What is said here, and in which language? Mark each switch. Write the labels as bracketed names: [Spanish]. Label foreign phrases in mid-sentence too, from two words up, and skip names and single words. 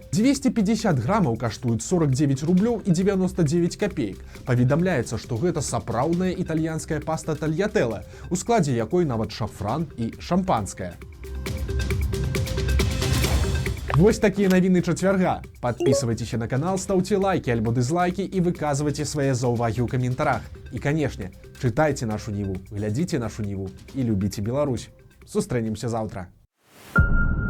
[Belarusian] 250 грамаў каштуюць 49 рублёў і 99 копеек. Паведамляецца, што гэта сапраўдная італьянская паста тальятэла, у складзе якой нават шафран і шампанскае. Вось такія навіны чацвярга. [Russian] Подписывайтеся на канал, ставьте лайки альбо дизлайки и выказывайте свои [Belarusian] заўвагі ў каментарах. [Russian] И, конечно, читайте нашу Ниву, глядите нашу Ниву и любите Беларусь. [Belarusian] Сустрэнемся завтра.